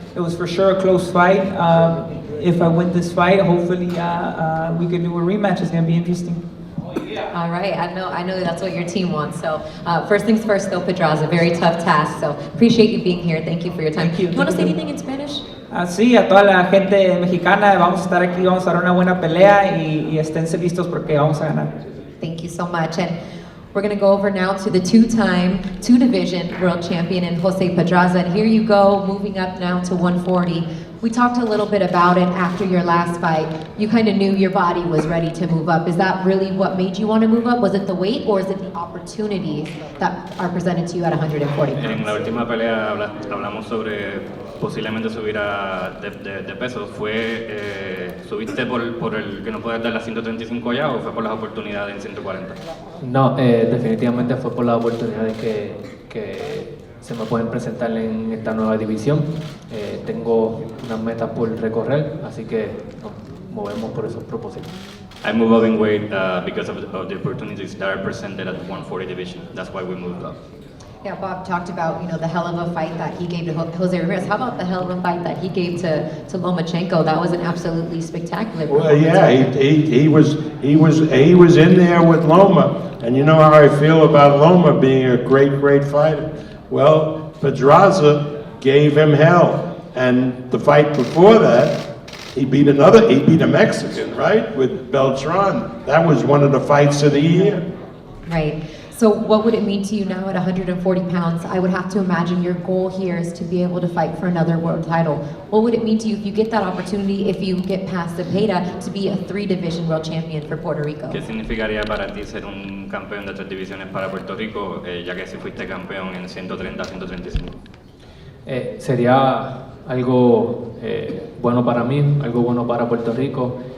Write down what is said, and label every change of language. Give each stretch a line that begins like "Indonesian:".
English: It was for sure a close fight. If I win this fight, hopefully we can do a rematch. It's going to be interesting. All right, I know that's what your team wants. So first things first, though, Pedraza, very tough task. So appreciate you being here. Thank you for your time. Thank you. You want to say anything in Spanish?
Spanish: Sí, a toda la gente mexicana, vamos a estar aquí, vamos a dar una buena pelea y esténse listos porque vamos a ganar.
English: Thank you so much. And we're going to go over now to the two-division world champion in Jose Pedraza. And here you go, moving up now to 140. We talked a little bit about it after your last fight. You kind of knew your body was ready to move up. Is that really what made you want to move up? Was it the weight, or is it the opportunities that are presented to you at 140 pounds?
Spanish: En la última pelea hablamos sobre posiblemente subir de peso. ¿Subiste por el que no puedes dar las 135 ya, o fue por las oportunidades en 140? No, definitivamente fue por las oportunidades que se me pueden presentar en esta nueva división. Tengo unas metas por recorrer, así que nos movemos por esos propósitos.
English: I move up in weight because of the opportunities that are presented at the 140 division. That's why we moved up. Yeah, Bob talked about, the hell of a fight that he gave to Jose Ramirez. How about the hell of a fight that he gave to Lomachenko? That was an absolutely spectacular Well, performance. yeah, he was in there with Loma, and you know how I feel about Loma being a great fighter. Well, Pedraza gave him hell, and the fight before that, he beat a Mexican, right, with Beltran. That was one of the fights of the year. Right. So what would it mean to you now at 140 pounds? I would have to imagine your goal here is to be able to fight for another world title. What would it mean to you if you get that opportunity, if you get past Zepeda, to be a 3-division world champion for Puerto Rico?
Spanish: ¿Qué significaría para ti ser un campeón de 3 divisiones para Puerto Rico, ya que si fuiste campeón en 130, 135? Sería algo bueno para mí, algo bueno para Puerto Rico.